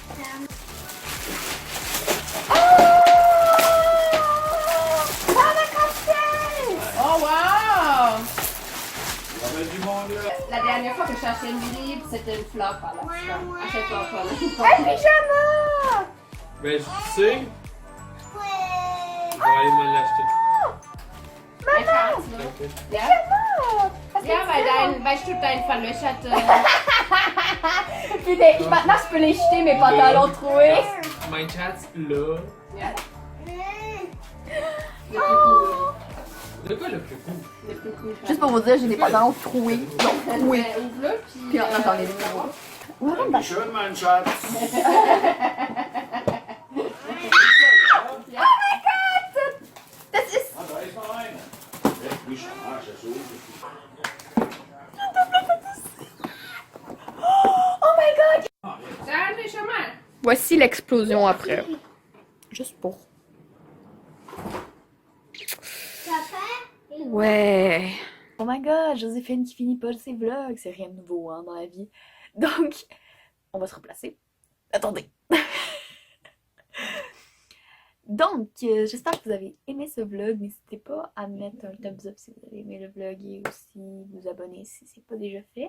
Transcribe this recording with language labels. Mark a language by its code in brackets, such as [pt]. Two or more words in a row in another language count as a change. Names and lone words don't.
[en] Oh wow! [fr] Il y avait du monde là. La dernière fois que j'ai acheté une livre, c'était une flop. Alors, achète-toi pas. Un pyjama! Ben, tu sais, je vais aller me l'acheter. Ok. [de] Ja, weil du dein verlöchert. [fr] Puis maintenant, je peux les jeter, mes pantalons troués. [de] Mein Schatz, là. Ja. [fr] De quoi le plus cool? Le plus cool. Juste pour vous dire, j'ai des pantalons troués. Donc, troués. Ouvre-le, Puis puis. maintenant, j'en ai des nouveaux. [de] Schön, mein Schatz. Das ist... Ah, da ist noch einer. Leck mich am Arsch, so. [en] Oh my god! [de] Sag nicht schon mal. [fr] Voici l'explosion après. Juste pour... Ouais. [en] Oh my god, [fr] Joséphine qui finit pas ses vlogs. C'est rien de nouveau hein, dans la vie. Donc, on va se replacer. Attendez. Donc, j'espère que vous avez aimé ce vlog. N'hésitez pas à mettre un [en] thumbs up [fr] si vous avez aimé le vlog et aussi vous abonner si c'est pas déjà fait.